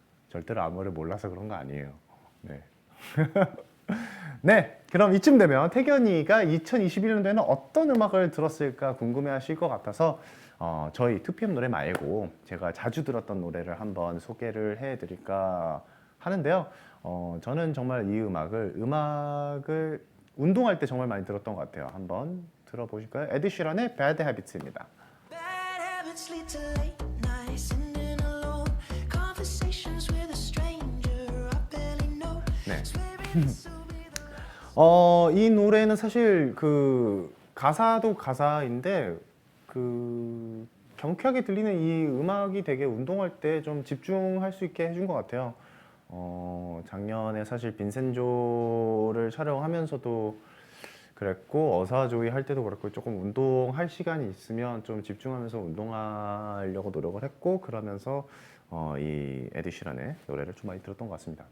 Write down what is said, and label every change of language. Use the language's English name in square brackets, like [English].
[Korean] 절대로 아무를 몰라서 그런 거 아니에요. 네. 네, 그럼 이쯤 되면 태견이가 2021년도에는 어떤 음악을 들었을까 궁금해하실 것 같아서 저희 2PM 노래 말고 제가 자주 들었던 노래를 한번 소개를 해드릴까 하는데요. 저는 정말 이 음악을 운동할 때 정말 많이 들었던 것 같아요. 한번 들어보실까요? 에드 시런의 Bad Habits입니다. [English] Bad habits lead to late nights, sitting alone. Conversations with a stranger I barely know. [Korean] 네. [English] Swearing this will be the [Korean] 이 노래는 사실 그 가사도 가사인데 그 경쾌하게 들리는 이 음악이 되게 운동할 때 좀 집중할 수 있게 해준 것 같아요. 작년에 사실 빈센조를 촬영하면서도 그랬고 어사조이 할 때도 그렇고 조금 운동할 시간이 있으면 좀 집중하면서 운동하려고 노력을 했고 그러면서 이 에드 시런의 노래를 좀 많이 들었던 것 같습니다.